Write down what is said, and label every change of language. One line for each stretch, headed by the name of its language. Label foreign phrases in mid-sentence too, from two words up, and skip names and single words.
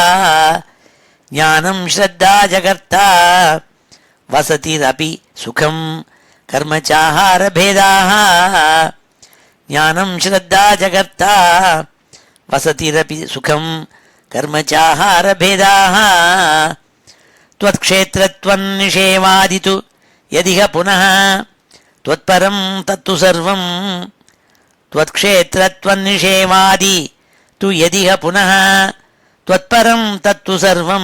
Sanskrit: ज्ञानं श्रद्धा जकर्त्ता वसतिरपि सुखं कर्म साहार भेदाः. ज्ञानं श्रद्धा जकर्त्ता वसतिरपि सुखं कर्म साहार भेदाः. त्वत्क्षेत्रत्वं निषेवादितु यदिह पुनः त्वत्परं तत्तु सर्वं. त्वत्क्षेत्रत्वं निषेवादि तु यदिह पुनः त्वत्परं तत्तु सर्वं.